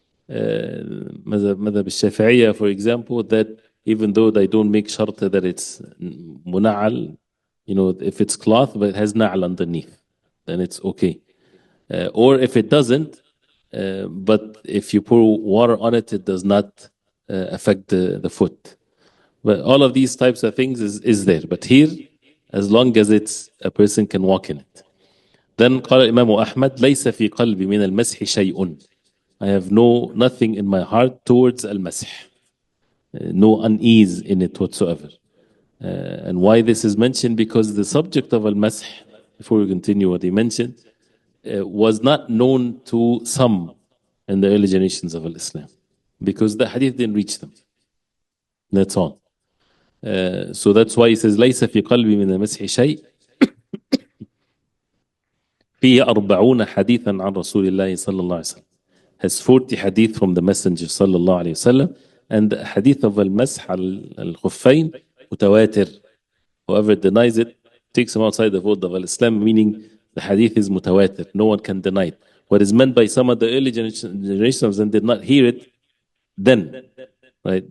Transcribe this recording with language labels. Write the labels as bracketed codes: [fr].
[en] Madhab al-Shafi'iyya, for example, that even though they don't make sharta that it's muna'al, you know, if it's cloth, but it has na'al underneath, then it's okay. Or if it doesn't, but if you pour water on it, it does not affect the foot. But all of these types of things is there. But here, as long as it's a person can walk in it. [ar] Then قال الإمام أحمد ليس في قلبي من المسح شيء. [en] I have nothing in my heart towards المسح. No unease in it whatsoever. And why this is mentioned? Because the subject of al-masih, before we continue what he mentioned, was not known to some in the early generations of Islam, because the hadith didn't reach them. That's all. So that's why he says [ar] ليس في قلبي من المسح شيء فيه 40 حديثا عن رسول الله صلى الله عليه وسلم. [en] Has 40 hadith from the Messenger [ar] صلى الله عليه وسلم, [en] and the hadith of al-masih al-khuffayn mutawatir. Whoever denies it takes him outside the fold of Islam, meaning the hadith is mutawatir. No one can deny it. What is meant by some of the early generations and did not hear it then, right?